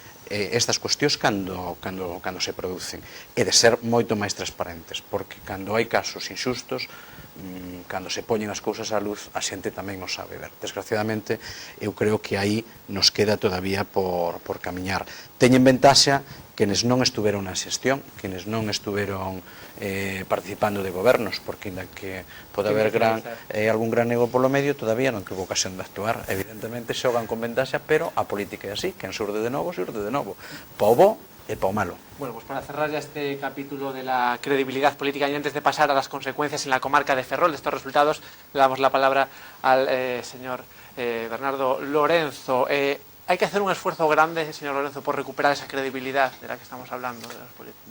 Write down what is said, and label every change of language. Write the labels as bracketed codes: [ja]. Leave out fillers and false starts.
[gl] estas cuestións cando se producen e de ser moito máis transparentes, porque cando hai casos injustos, cando se poñen as cousas á luz, a xente tamén o sabe ver. Desgraciadamente, eu creo que aí nos queda todavía por camiñar. Teñen ventaxa quenes non estuveron na xestión, quenes non estuveron participando de gobernos, porque ainda que pode haber algún gran nego polo medio, todavía non tuvo ocasión de actuar. Evidentemente xogan con ventaxa, pero a política é así, quen surde de novo, surde de novo. Pa o bo e pa o malo. [es] Bueno, pues para cerrar ya este capítulo de la credibilidad política y antes de pasar a las consecuencias en la comarca de Ferrol de estos resultados, le damos la palabra al señor Bernardo Lorenzo. Hay que hacer un esfuerzo grande, señor Lorenzo, por recuperar esa credibilidad de la que estamos hablando de los políticos.